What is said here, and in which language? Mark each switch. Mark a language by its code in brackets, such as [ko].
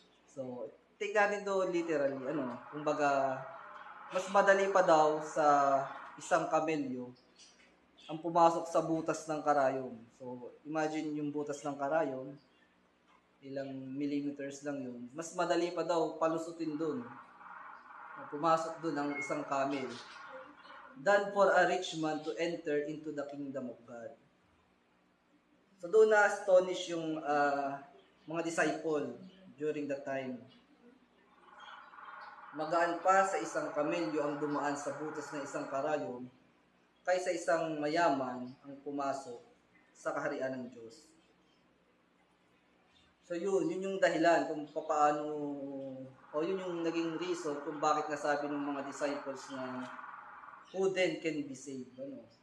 [tl] So take natin ito literally, kumbaga mas madali pa daw sa isang kamelyo ang pumasok sa butas ng karayom. So, imagine yung butas ng karayom, ilang millimeters lang yun. Mas madali pa daw palusutin dun. Pumasok dun ang isang camel. [en] Than for a rich man to enter into the kingdom of God. [tl] So, doon na-astonish yung mga disciple [en] during that time. [tl] Magaan pa sa isang kamelyo ang dumaan sa butas ng isang karayom kaysa isang mayaman ang pumasok sa kaharian ng Diyos. So yun yung dahilan kung paano, o yun yung naging reason kung bakit nasabi ng mga disciples na [en] who then can be saved. [tl] Ano?